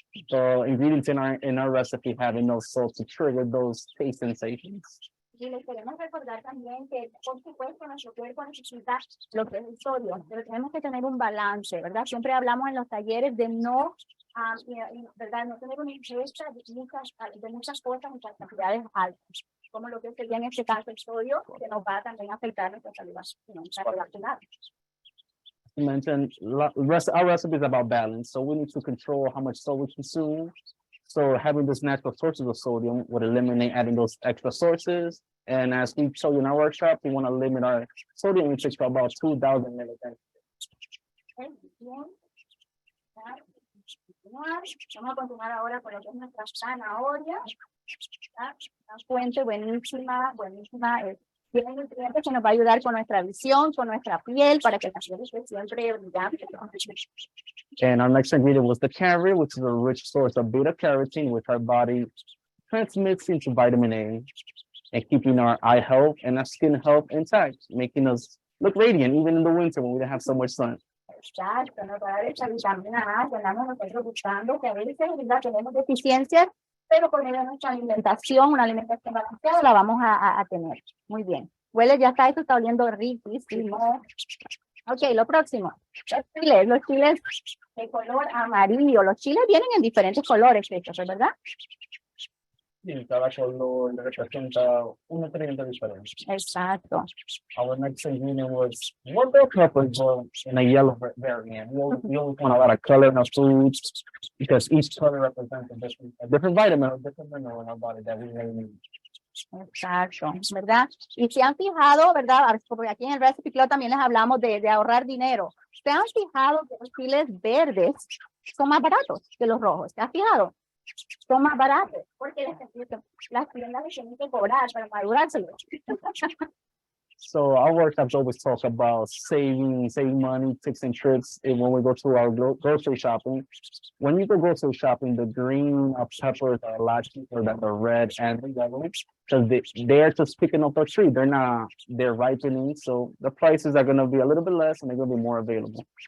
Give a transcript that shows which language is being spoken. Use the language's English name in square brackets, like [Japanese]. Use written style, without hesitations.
[English] The ingredients in our recipe have enough salt to trigger those taste sensations. [Spanish] Y les queremos recordar también que, por supuesto, nuestro cuerpo necesita lo que es el sodio, pero tenemos que tener un balance, ¿verdad? Siempre hablamos en los talleres de no, ¿verdad? No tener una ingesta de muchas cosas en cantidades altas, como lo que sería en este caso el sodio, que nos va a también afectar nuestra salud cardiovascular. [English] You mentioned our recipe is about balance, so we need to control how much salt we consume. So having this natural sources of sodium would eliminate adding those extra sources. And as we show you in our workshop, we want to limit our sodium intake to about 2,000 milligrams. [Spanish] Vamos a continuar ahora con lo que es nuestra zanahoria. Una fuente buenísima. Tiene nutrientes que nos va a ayudar con nuestra visión, con nuestra piel, para que la piel esté siempre brillante. [English] And our next ingredient was the carrot, which is a rich source of beta carotene, which our body transmits into vitamin A, and keeping our eye health and our skin health intact, making us look radiant even in the winter when we don't have so much sun. [Spanish] Exacto, nos va a dar esa vitamina A que andamos nosotros buscando, que a veces tenemos deficiencias, pero por medio de nuestra alimentación, una alimentación balanceada, la vamos a tener. Muy bien. Huele, ya está oliendo riquísimo. Ok, lo próximo. Los chiles de color amarillo. Los chiles vienen en diferentes colores, ¿verdad? Sí, cada color representa un nutriente diferente. Exacto. [English] Our next ingredient was 1 bell pepper in a yellow variant. We always want a lot of color in our foods because each color represents a different vitamin or different mineral in our body that we may need. [Spanish] Exacto, ¿verdad? Y se han fijado, ¿verdad? Porque aquí en el Recipe Club también les hablamos de ahorrar dinero. ¿Se han fijado que los chiles verdes son más baratos que los rojos? ¿Se han fijado? Son más baratos porque las tiendas les tienen que cobrar para madurárselos. [English] So our workshops always talk about saving money, tips and tricks when we go to our grocery shopping. When you go grocery shopping, the green peppers are a lot cheaper than the red and the yellow because they're just picking up a tree. They're ripening, so the prices are going to be a little bit less and they're going to be more available.